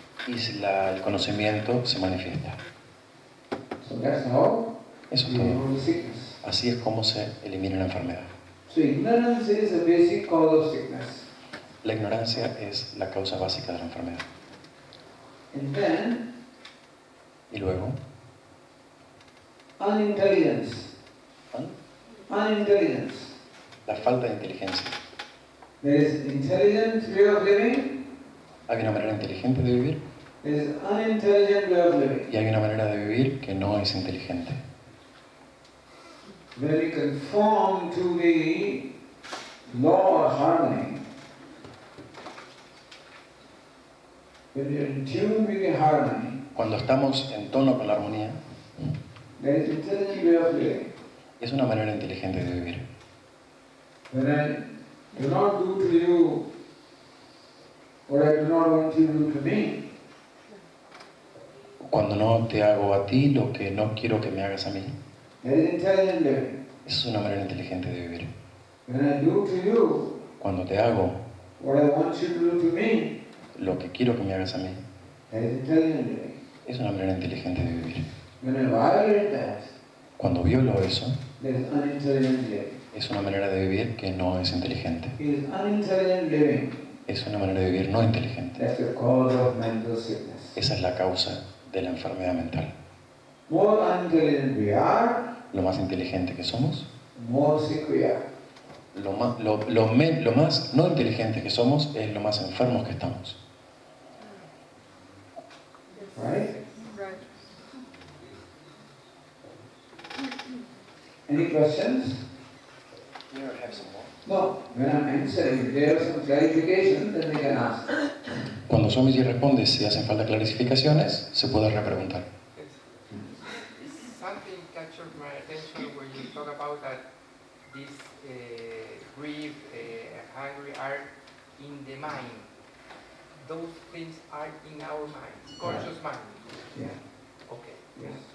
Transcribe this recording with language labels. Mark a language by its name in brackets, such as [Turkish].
[Spanish] y el conocimiento se manifiesta. [English] So that's how [Spanish] Eso es [English] we [Spanish] todo. [English] remove the sickness. [Spanish] Así es como se elimina la enfermedad. [English] So ignorance is a basic cause of sickness. [Spanish] La ignorancia es la causa básica de la enfermedad. [English] And then [Spanish] Y luego, [English] unintelligence. Unintelligence. [Spanish] la falta de inteligencia. [English] There is intelligent way of living, [Spanish] Hay una manera inteligente de vivir [English] there is unintelligent way of living. [Spanish] y hay una manera de vivir que no es inteligente. [English] When we conform to the law of harmony, when we are in tune with the harmony, [Spanish] Cuando estamos en tono con la armonía, [English] there is intelligent way of living. [Spanish] es una manera inteligente de vivir. [English] When I do not do to you what I do not want you to do to me, [Spanish] Cuando no te hago a ti lo que no quiero que me hagas a mí, [English] there is intelligent living. [Spanish] Esa es una manera inteligente de vivir. [English] When I do to you [Spanish] Cuando te hago [English] what I want you to do to me, [Spanish] lo que quiero que me hagas a mí, [English] that is intelligent living. [Spanish] es una manera inteligente de vivir. [English] When I violate that, [Spanish] Cuando violo eso, [English] that is unintelligent living. [Spanish] es una manera de vivir que no es inteligente. [English] It is unintelligent living. [Spanish] Es una manera de vivir no inteligente. [English] That's the cause of mental sickness. [Spanish] Esa es la causa de la enfermedad mental. [English] More unintelligent we are, [Spanish] Lo más inteligente que somos, [English] more sick we are. [Spanish] lo más no inteligente que somos es lo más enfermos que estamos. [English] Right? Any questions? No. When I'm answering, if there are some clarification, then they can ask. [Spanish] Cuando Swamiji responde si hacen falta clarificaciones, se puede repreguntar. [English] Something captured my attention when you talk about that this grief, hungry are in the mind. Those things are in our mind, conscious mind. Yeah. Okay. Yes.